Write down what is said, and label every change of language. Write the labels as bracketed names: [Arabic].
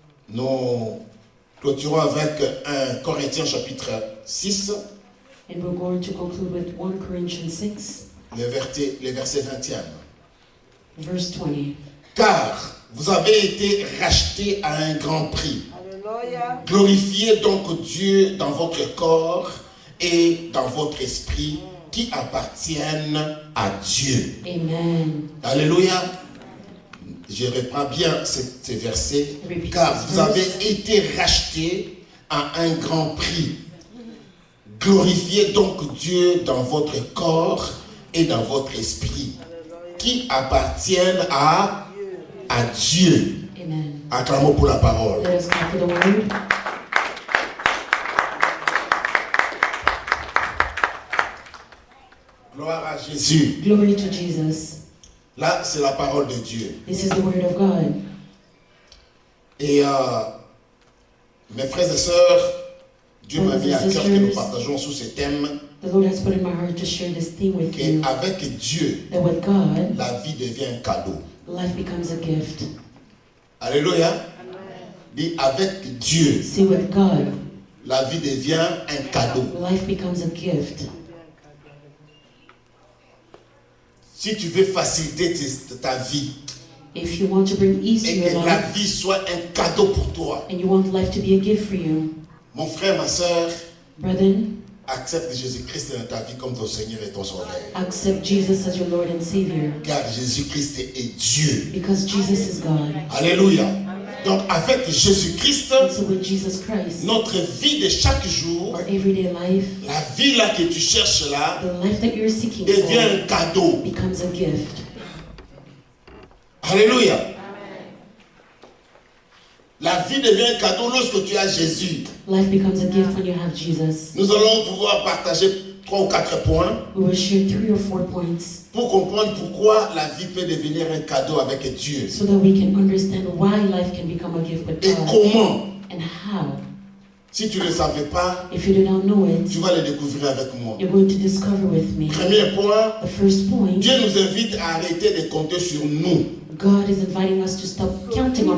[French] Nous clôturons avec 1 Corinthiens chapitre 6, [English] And we're going to conclude with 1 Corinthians 6, [French] les versets 21. [English] verse 20. [French] Car vous avez été rachetés à un grand prix. Alléluia. Glorifiez donc Dieu dans votre corps et dans votre esprit qui appartiennent à Dieu. Amen. Alléluia. Je reprends bien ces versets. [English] Repeat [French] Car [English] this [French] vous avez [English] verse. [French] été rachetés à un grand prix. Glorifiez donc Dieu dans votre corps et dans votre esprit qui appartiennent à Dieu. Amen. Acclamons pour la parole. [English] Let us clap for the word. [French] Gloire à Jésus. [English] Glory to Jesus. [French] Là, c'est la parole de Dieu. [English] This is the word of God. [French] Et mes frères et sœurs, Dieu m'a mis à cœur que nous partageons sous ce thème [English] The Lord has put in my heart to share this theme with you. [French] qu'avec Dieu, [English] That with God, [French] la vie devient un cadeau. [English] life becomes a gift. [French] Alléluia. Dis avec Dieu, [English] See, with God, [French] la vie devient un cadeau. [English] life becomes a gift. [French] Si tu veux faciliter ta vie [English] If you want to bring ease to [French] et [English] your [French] que la [English] life, [French] vie soit un cadeau pour toi, [English] and you want life to be a gift for you, [French] mon frère, ma sœur, [English] brethren, [French] accepte Jésus-Christ dans ta vie comme ton Seigneur et ton Sauveur. [English] accept Jesus as your Lord and Savior. [French] Car Jésus-Christ est Dieu. [English] Because Jesus is God. [French] Alléluia. Donc avec Jésus-Christ, [English] And so with Jesus Christ, [French] notre vie de chaque jour, [English] our everyday life, [French] la vie là que tu cherches là, [English] the life that you're seeking [French] devient [English] for, [French] un cadeau. [English] becomes a gift. [French] Alléluia. La vie devient un cadeau lorsque tu as Jésus. [English] Life becomes a gift when you have Jesus. [French] Nous allons pouvoir partager 3 ou 4 points [English] We will share 3 or 4 points [French] pour comprendre pourquoi la vie peut devenir un cadeau avec Dieu. [English] so that we can understand why life can become a gift with [French] Et [English] God [French] comment. [English] and how. [French] Si tu ne le savais pas, [English] If you do not know it, [French] tu vas le découvrir avec moi. [English] you're going to discover with me. [French] Premier point, [English] The first point, [French] Dieu nous invite à arrêter de compter sur nous [English] God is inviting us to stop counting on